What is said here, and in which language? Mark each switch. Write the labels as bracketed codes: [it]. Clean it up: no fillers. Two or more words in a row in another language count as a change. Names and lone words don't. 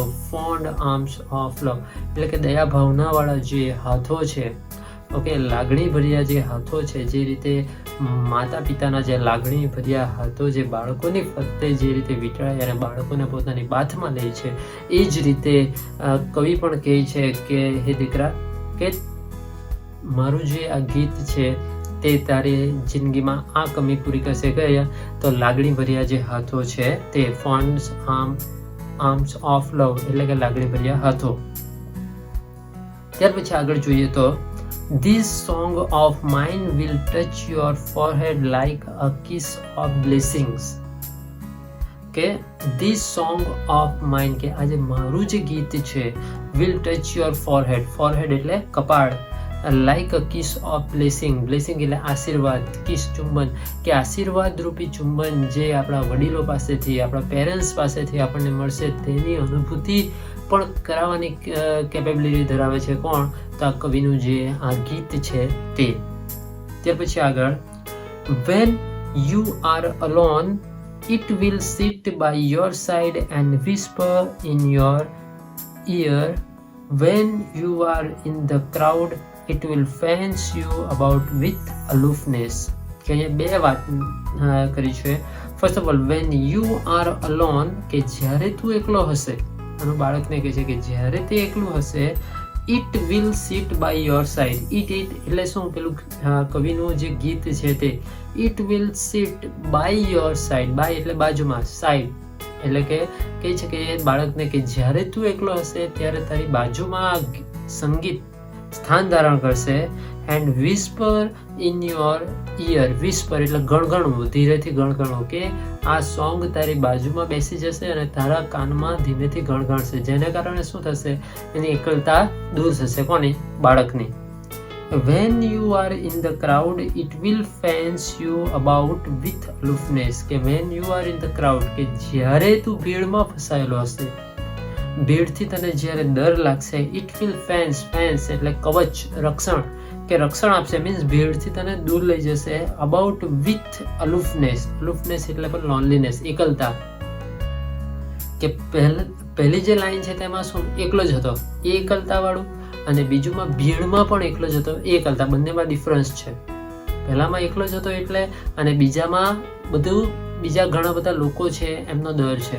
[en] fond arms of love [gu] એટલે કે દયા ભાવનાવાળા જે હાથો છે, ઓકે, લાગણી ભર્યા જે હાથો છે, જે રીતે માતા પિતાના જે લાગણી ભર્યા હાથો જે બાળકોની ફરતે જે રીતે વીંટળાય અને બાળકોને પોતાની બાથમાં લે છે, એ જ રીતે કવિ પણ કહે છે કે હે દીકરા, કે મારું જે આ ગીત છે તે તારી જિંદગીમાં આ કમી પૂરી કરશે. કયા? તો લાગણી ભર્યા જે હાથો છે તે, [en] fonds arms of love [gu] એટલે કે લાગણી ભર્યા હાથો. ત્યાર પછી આગળ જોઈએ તો [en] This song of mine will touch your forehead like a kiss of blessings. [gu] કે [en] this song of mine [gu] કે આજે મારું જે ગીત છે [en] will touch your forehead [gu] એટલે કપાળ, [en] like a kiss of blessing [gu] એટલે આશીર્વાદ, કિસ ચુંબન કે આશીર્વાદ રૂપી ચુંબન જે આપણા વડીલો પાસેથી, આપણા પેરેન્ટ્સ પાસેથી આપણને મળશે તેની અનુભૂતિ પણ કરાવવાની કેપેબિલિટી ધરાવે છે. કોણ? તો આ કવિનું જે આ ગીત છે તે. ત્યાર પછી આગળ, [en] when you are alone it will sit by your side and whisper in your ear. When you are in the crowd it will fence you about with aloofness. [gu] કે અહીંયા બે વાત કરી છે. [en] first of all, when you are alone [gu] કે જ્યારે તું એકલો હશે, આનું બાળકને કહે છે કે જ્યારે તે એકલું હશે, [en] it will sit by your side. [gu] it એટલે શું? પેલું કવિનું જે ગીત છે તે, [en] it will sit by your side. [gu] by એટલે બાજુમાં, side એટલે કે કહે છે કે બાળકને કે જ્યારે તું એકલો હશે ત્યારે તારી બાજુમાં સંગીત સ્થાન ધારણ કરશે. [en] એન્ડ whisper in your ear. [gu] whisper એટલે ગણગણવું, ધીરેથી ગણગણવું, કે આ સોંગ તારી બાજુમાં બેસી જશે અને તારા કાનમાં ધીમેથી ગણગણશે, જેને કારણે શું થશે? એની એકલતા દૂર થશે. કોની? બાળકની. [en] When you are in the crowd, it will fence you about with aloofness. કે when you are in the crowd, [gu] કે જ્યારે તું ભીડમાં ફસાયેલો હશે, ભીડથી તને જ્યારે ડર લાગશે, [en] it will fence [gu] એટલે કવચ, રક્ષણ, કે રક્ષણ આપશે, મીન્સ ભીડથી તને દૂર લઈ જશે, [en] about with aloofness [gu] એટલે પણ loneliness, એકલતા. કે પહેલી જે લાઈન છે તેમાં શું એકલો જ હતો, એ એકલતા વાળું, અને બીજુમાં ભીડમાં પણ એકલો જ હતો, એ એકલતા. બંનેમાં ડિફરન્સ છે. પહેલામાં એકલો જ હતો એટલે, અને બીજામાં બીજા ઘણા બધા લોકો છે એમનો ડર છે.